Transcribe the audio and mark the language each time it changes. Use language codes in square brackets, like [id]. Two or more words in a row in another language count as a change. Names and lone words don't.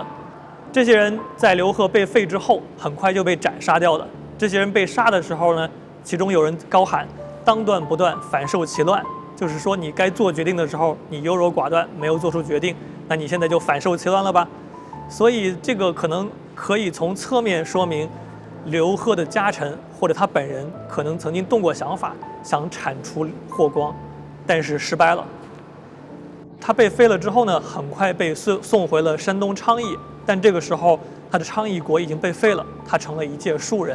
[zh] 這些人在劉賀被廢之後，很快就被斬殺掉了。這些人被殺的時候呢，其中有人高喊“當斷不斷，反受其亂”，就是說你該做決定的時候，你優柔寡斷，沒有做出決定，那你現在就反受其亂了吧。所以這個可能可以從側面說明，劉贺的家臣或者他本人可能曾经动过想法，想铲除霍光，但是失败了。他被废了之后呢，很快被送回了山东昌邑，但这个时候他的昌邑国已经被废了，他成了一介庶人。